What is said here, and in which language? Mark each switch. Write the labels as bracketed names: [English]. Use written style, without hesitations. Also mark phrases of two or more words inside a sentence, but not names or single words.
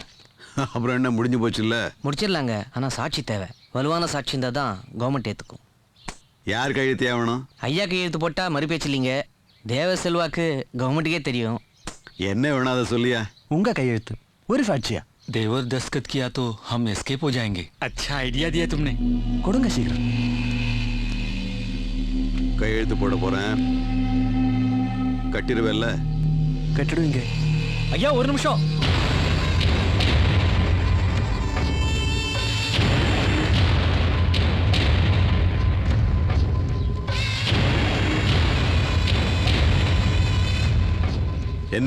[Tamil] அப்புறம் என்ன முடிஞ்சு போச்சு இல்லை? முடிச்சிடலாங்க, ஆனால் சாட்சி தேவை. வலுவான சாட்சி இருந்தால் தான் கவர்மெண்ட் ஏற்றுக்கும். யார் கையெழுத்து ஆகணும்? ஐயா கையெழுத்து போட்டால் மறுபேச்சு இல்லைங்க. தேவ செல்வாக்கு கவர்மெண்ட்டுக்கே தெரியும். என்ன வேணும் அதை சொல்லியா? உங்க கையெழுத்து ஒரு சாட்சியா? [Hindi] देवर दस्तखत किया तो हम एस्केप हो जाएंगे। अच्छा आइडिया दिया तुमने। [Tamil] கொடுங்க சீக்கிரம். கையெழுத்து போட போறேன், கட்டிடுவேல்ல? கட்டிடுவீங்க. ஐயா ஒரு நிமிஷம். என்ன?